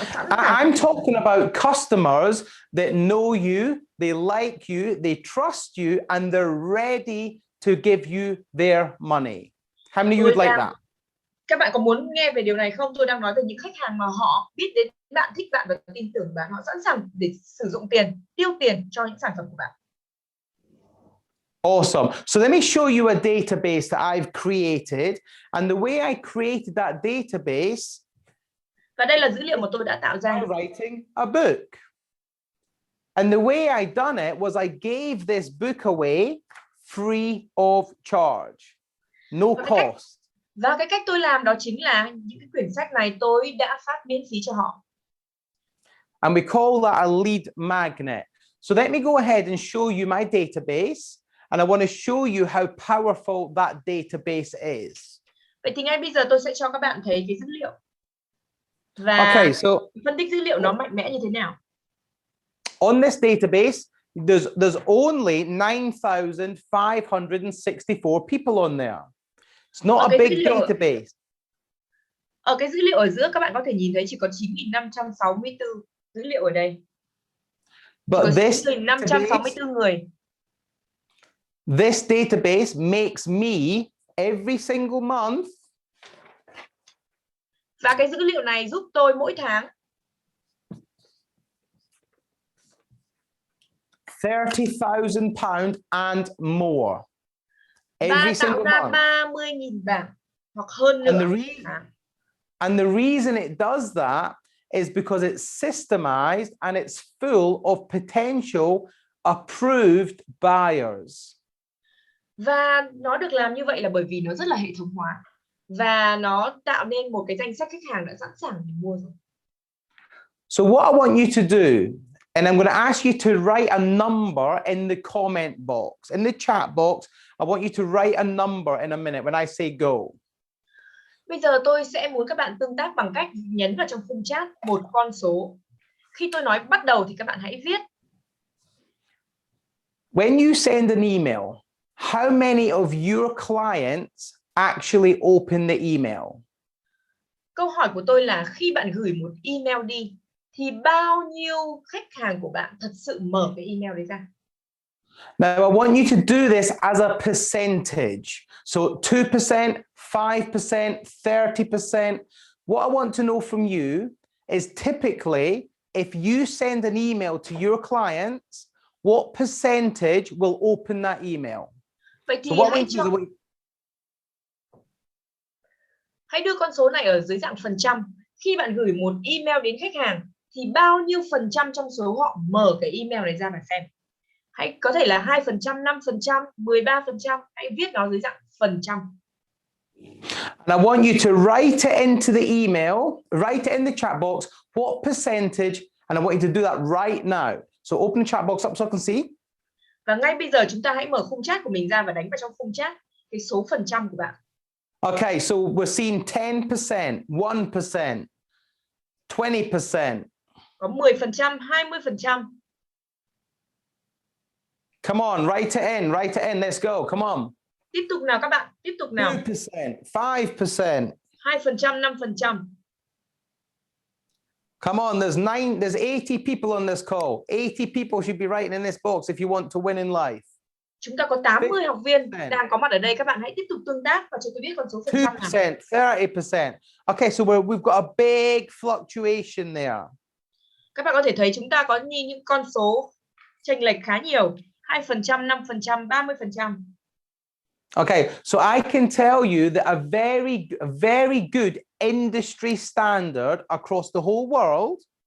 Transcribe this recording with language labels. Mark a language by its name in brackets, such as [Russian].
[English] I'm talking about customers that know you, they like you, they trust you, and they're ready to give you their money. How many of you would like that? [Vietnamese] Các bạn có muốn nghe về điều này không? Tôi đang nói về những khách hàng mà họ biết đến bạn, thích bạn và tin tưởng bạn. Họ sẵn sàng để sử dụng tiền, tiêu tiền cho những sản phẩm của bạn. [English] Awesome. So let me show you a database that I've created. And the way I created that database, [Vietnamese] và đây là dữ liệu mà tôi đã tạo ra. [English] by writing a book. And the way I done it was I gave this book away free of charge. No cost. [Vietnamese] Và cái cách tôi làm đó chính là những cái quyển sách này tôi đã phát miễn phí cho họ. [English] And we call that a lead magnet. So let me go ahead and show you my database. And I want to show you how powerful that database is. [Vietnamese] Vậy thì ngay bây giờ tôi sẽ cho các bạn thấy cái dữ liệu. Và phân tích dữ liệu nó mạnh mẽ như thế nào. [English] On this database, there's only 9,564 people on there. It's not a big database. [Vietnamese] Ở cái dữ liệu ở giữa các bạn có thể nhìn thấy chỉ có 9.564 dữ liệu ở đây. Chỉ có [English] But this [Vietnamese] 9.564 người. [English] This database makes me every single month [Vietnamese] Và cái dữ liệu này giúp tôi mỗi tháng [English] 30,000 pounds and more [Vietnamese] và [English] every single [Vietnamese] ra [English] month. [Vietnamese] 30.000 bảng hoặc hơn nữa. [English] And the reason it does that is because it's systemized and it's full of potential approved buyers. [Vietnamese] Và nó được làm như vậy là bởi vì nó rất là hệ thống hóa và nó tạo nên một cái danh sách khách hàng đã sẵn sàng để mua rồi. [English] So what I want you to do, and I'm going to ask you to write a number in the comment box, in the chat box. I want you to write a number in a minute when I say go. [Vietnamese] Bây giờ tôi sẽ muốn các bạn tương tác bằng cách nhấn vào trong khung chat một con số. Khi tôi nói bắt đầu thì các bạn hãy viết. [English] When you send an email, how many of your clients actually open the email? [Vietnamese] Câu hỏi của tôi là khi bạn gửi một email đi thì bao nhiêu khách hàng của bạn thật sự mở cái email đấy ra? [English] Now, I want you to do this as a percentage. So 2%, 5%, 30%. What I want to know from you is typically, if you send an email to your clients, what percentage will open that email? [Vietnamese] Vậy thì hãy đưa con số này ở dưới dạng phần trăm. Khi bạn gửi một email đến khách hàng thì bao nhiêu phần trăm trong số họ mở cái email này ra mà xem? Hãy có thể là 2%, 5%, 13%, hãy viết nó dưới dạng phần trăm. [English] And I want you to write it into the email, write it in the chat box, what percentage, and I want you to do that right now. So open the chat box up so I can see. [Vietnamese] Và ngay bây giờ chúng ta hãy mở khung chat của mình ra và đánh vào trong khung chat cái số phần trăm của bạn. [English] Okay, so we're seeing 10%, 1%, 20%. [Vietnamese] Có 10%, 20%. [English] Come on, write it in, let's go, come on. [Vietnamese] Tiếp tục nào các bạn, tiếp tục nào. [English] 2%, 5%. [Vietnamese] 2%, 5%. [English] Come on, there's 80 people on this call. 80 people should be writing in this box if you want to win in life. [Vietnamese] Chúng ta có 80 học viên đang có mặt ở đây. Các bạn hãy tiếp tục tương tác và cho tôi biết con số phần trăm nào. [English] 2%, 30%. Okay, so we've got a big fluctuation there. [Vietnamese] Các bạn có thể thấy chúng ta có những con số chênh lệch khá nhiều. [English] 2%, 5%, 30%. Okay, so I can tell you that a very good industry standard across the whole world.